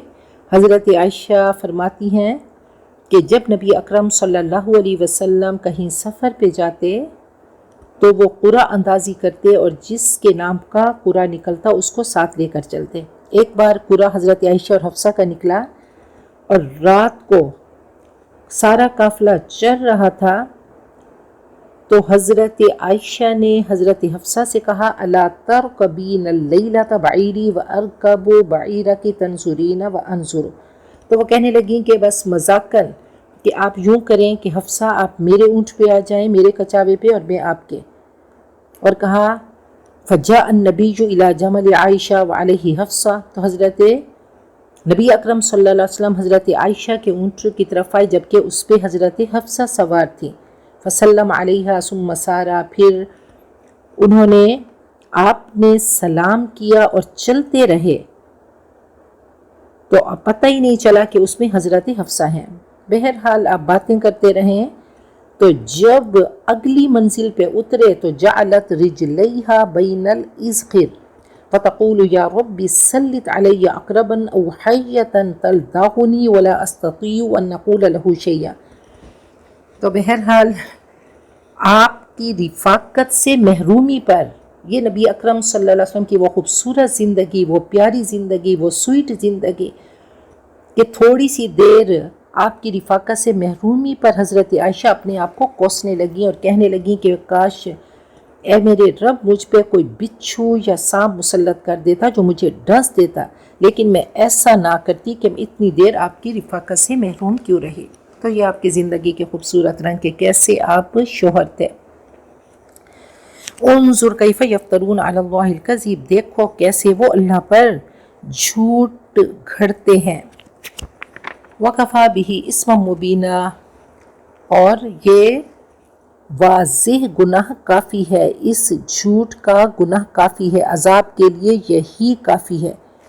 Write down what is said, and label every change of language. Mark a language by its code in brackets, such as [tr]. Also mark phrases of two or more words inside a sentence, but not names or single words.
[hi] हज़रत आयशा फरमाती हैं कि जब नबी अकरम [ar] صلى الله عليه وسلم [hi] कहीं सफ़र पे जाते तो वो कुरा अंदाज़ी करते और जिसके नाम का कुरा निकलता उसको साथ लेकर चलते। एक बार कुरा हज़रत आयशा और हफ्सा का निकला और रात को सारा काफ़िला चल रहा था, तो हज़रत आयशा ने हज़रत हफ्सा से कहा [ar] ألا تركبين الليلة بعيري وأركب بعيرك تنظرين وأنظر. [hi] तो वो कहने लगी कि बस मजाकन कि आप यूँ करें कि हफ्सा आप मेरे ऊँट पे आ जाएं, मेरे कचावे पे, और मैं आपके। और कहा [ar] فجاء النبي إلى جمل عائشة وعليه حفصة, [hi] तो हज़रत नबी अकरम [ar] صلى الله عليه وسلم [hi] हज़रत आयशा के ऊँट की तरफ आए जबकि उस पर हज़रत हफ्सा सवार थी। [ar] فسلم عليها ثم سار, [hi] फिर उन्होंने आपने सलाम किया और चलते रहे, तो पता ही नहीं चला कि उसमें हज़रत हफ्सा हैं। बहरहाल आप बातें करते रहें, तो जब अगली मंजिल पे उतरे तो [ar] جعلت رجليها بين الإذخر فتقول يا رب سلط علي عقربا أو حية تلدغني ولا أستطيع أن أقول له شيئا. [hi] तो बहरहाल आपकी रिफ़ाक़त से महरूमी पर ये नबी अकरम [ar] صلى الله عليه وسلم [hi] की वो खूबसूरत ज़िंदगी, वो प्यारी ज़िंदगी, वो स्वीट ज़िंदगी कि थोड़ी सी देर आपकी रिफ़ाक़त से महरूमी पर हज़रत आयशा अपने आप को कोसने लगी और कहने लगी कि काश ए मेरे रब मुझ पे कोई बिच्छू या सांप मुसल्लत कर देता जो मुझे डस देता, लेकिन मैं ऐसा ना करती कि मैं इतनी देर आपकी रिफ़ाक़त से महरूम क्यों रही। तो ये आपकी ज़िंदगी के खूबसूरत रंग के कैसे आप शोहर थे। [ar] انظر كيف يفترون على الله الكذب, [hi] देखो कैसे वो अल्लाह पर झूठ घड़ते हैं। [ar] وكفى به إثما مبينا, [hi] और ये वाज़ेह गुनाह काफ़ी है, इस झूठ का गुनाह काफ़ी है, अज़ाब के लिए यही काफ़ी है।